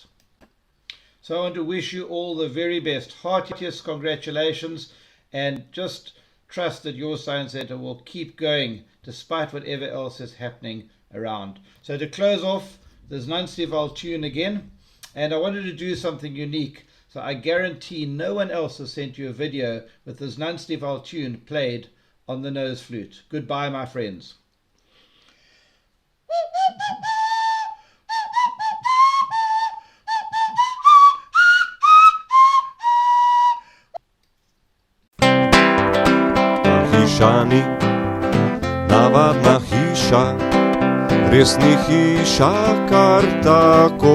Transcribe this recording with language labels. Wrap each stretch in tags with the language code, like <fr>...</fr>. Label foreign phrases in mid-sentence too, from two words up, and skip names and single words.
<en>So I want to wish you all the very best, heartiest congratulations, and just trust that your science center will keep going despite whatever else is happening around. So to close off, the znanstvenega tune again, and I wanted to do something unique. So I guarantee no one else has sent you a video with the znanstvenega tune played on the nose flute. Goodbye, my friends.</en> <sl>Hišani, navadna hiša, res ni hiša kar tako.</sl>